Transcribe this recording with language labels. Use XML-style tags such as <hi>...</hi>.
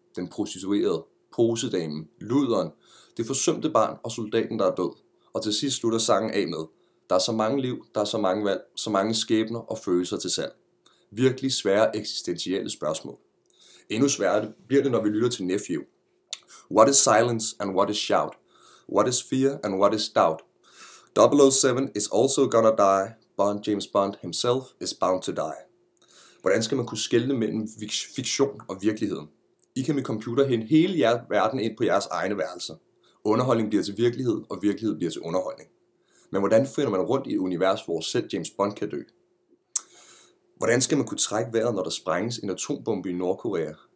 <da>Den prostituerede, posedamen, luderen, det forsømte barn og soldaten, der er død. Og til sidst slutter sangen af med, der er så mange liv, der er så mange valg, så mange skæbner og følelser til salg. Virkelig svære eksistentielle spørgsmål. Endnu sværere bliver det, når vi lytter til Nephew.</da> <en>What is silence and what is shout? What is fear and what is doubt? 007 is also gonna die. James Bond himself is bound to die.</en> <da>Hvordan skal man kunne skelne mellem fiktion og virkeligheden? I kan med computer hente hele jeres verden ind på jeres egne værelser. Underholdning bliver til virkelighed, og virkelighed bliver til underholdning. Men hvordan finder man rundt i et univers, hvor selv James Bond kan dø? Hvordan skal man kunne trække vejret, når der sprænges en atombombe i Nordkorea?</da>